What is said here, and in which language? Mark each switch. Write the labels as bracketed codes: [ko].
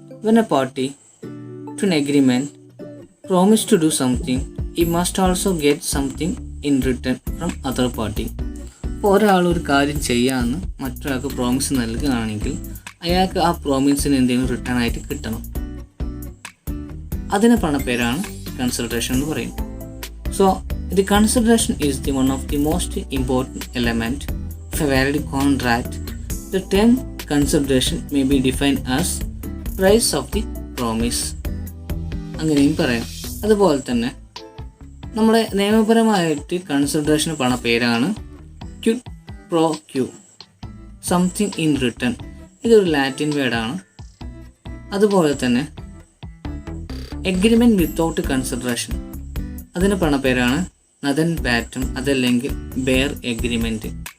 [en] When a party to an agreement promise to do something he must also get something in return from other party. [ml] അപ്പോൾ ഒരാൾ ഒരു കാര്യം ചെയ്യാമെന്ന് മറ്റൊരാൾക്ക് promise നൽകുകയാണെങ്കിൽ അയാൾക്ക് ആ പ്രോമിസിന് എന്തെങ്കിലും റിട്ടേൺ ആയിട്ട് കിട്ടണം. അതിന് പറഞ്ഞ പേരാണ് കൺസിഡറേഷൻ എന്ന് പറയും. [en] So, the consideration is one of the most important element of a valid contract. The term consideration may be defined as price of the promise. [ml] അങ്ങനെയും പറയാം. അതുപോലെ തന്നെ നമ്മുടെ നിയമപരമായിട്ട് കൺസിഡറേഷൻ പറഞ്ഞ പേരാണ് Kwid pro Q, [en] Something in return. [ml] ഇതൊരു Latin വേർഡാണ്. അതുപോലെ തന്നെ എഗ്രിമെൻറ്റ് വിത്തൗട്ട് കൺസിഡറേഷൻ, അതിന് പറഞ്ഞ പേരാണ് നതൻ ബാറ്റം, അതല്ലെങ്കിൽ ബെയർ എഗ്രിമെൻറ്റ്.